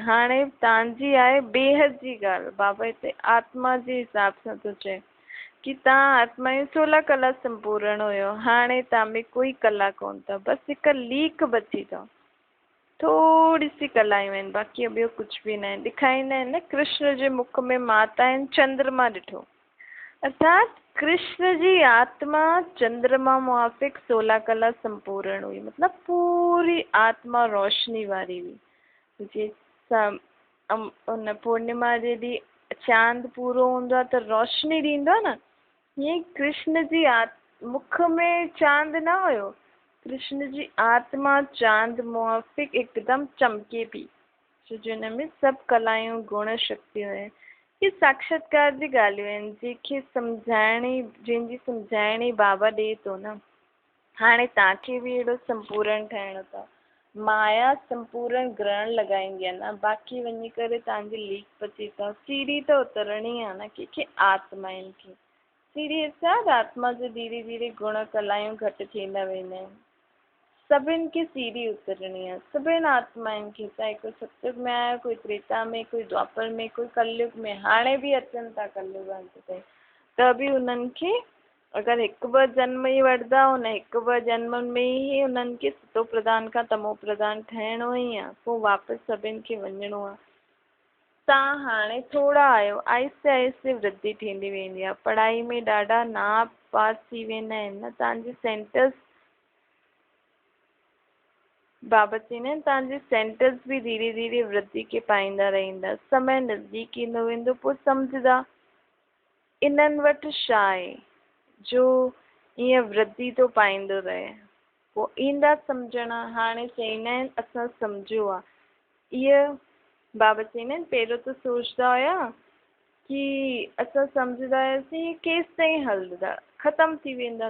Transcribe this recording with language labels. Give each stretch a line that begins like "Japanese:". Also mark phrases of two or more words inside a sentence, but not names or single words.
Sindhi: हाणे तव्हांजी आहे बेहद जी ॻाल्हि, बाबा हिते आत्मा जे हिसाब सां थो चए कि तव्हां आत्मा जूं 16 कला संपूर्ण हुयो, हाणे तव्हां में कोई कला कोन अथव, बसि हिकु लीक बची अथव, थोरी सी कलायूं आहिनि, बाक़ी ॿियो कुझु बि न आहे। ॾेखारींदा आहिनि न कृष्ण जे मुख में माता आहिनि चंद्रमा ॾिठो, अर्थात कृष्ण जी आत्मा चंद्रमा मुआफ़िक 16 कला संपूर्ण हुई, मतिलबु पूरी आत्मा रोशनी वारी हुई। जीअं उन पूर्णिमा जे ॾींहुं चांद पूरो हूंदो आहे त रोशनी ॾींदो आहे न, हीअं कृष्ण जी मुख में चांद न हुयो, कृष्ण जी आत्मा चांद मुआफ़िक हिकदमि चमके पई, छो जो हिन में सभु कलायूं गुण शक्तियूं आहिनि। इहे साक्षात्कार जी ॻाल्हियूं आहिनि जंहिंखे जंहिंजी सम्झाइणी बाबा ॾिए थो न। हाणे तव्हांखे बि अहिड़ो संपूर्ण ठहिणो अथव। माया संपूर्ण ग्रहण लॻाईंदी आहे न, बाक़ी वञी करे तव्हांजी लीक पची अथव। सीढ़ी त उतरणी आहे न, कंहिंखे आत्माउनि खे सीढ़ी असां आत्मा जो धीरे धीरे गुण कलायूं घटि थींदा वेंदा आहिनि। सभिनि खे सीढ़ी उतरणी आहे, सभिनि आत्माउनि खे, चाहे कोई सतयुग में आयो, कोई त्रेता में, कोई द्वापर में, कोई कलयुग में, हाणे बि अचनि था कलयुग ते, त बि उन्हनि खे अगरि हिकु ॿ जन्म ई वठंदा, हुन हिकु ॿ जन्मनि में ई उन्हनि खे सतो प्रधान खां तमो प्रधान ठहिणो ई आहे, पोइ वापसि सभिनि खे वञिणो आहे। तव्हां हाणे थोरा आहियो, आहिस्ते आहिस्ते वृद्धि थींदी वेंदी आहे। पढ़ाई में ॾाढा नाप पास थी वेंदा आहिनि न, तव्हांजी सेंटर्स बाबा चवंदा आहिनि तव्हांजे सेंटर्स बि धीरे धीरे वृद्धि खे पाईंदा रहंदा। समय नज़दीक ईंदो वेंदो, पोइ सम्झंदा इन्हनि वटि छा आहे जो ईअं वृद्धि थो पाईंदो रहे, पोइ ईंदा सम्झण। हाणे चवंदा आहिनि असां सम्झियो आहे, इहा बाबा चवंदा आहिनि पहिरियों त सोचंदा हुया कि असां सम्झंदा हुआसीं केसि ताईं हलंदा, ख़तमु थी वेंदा।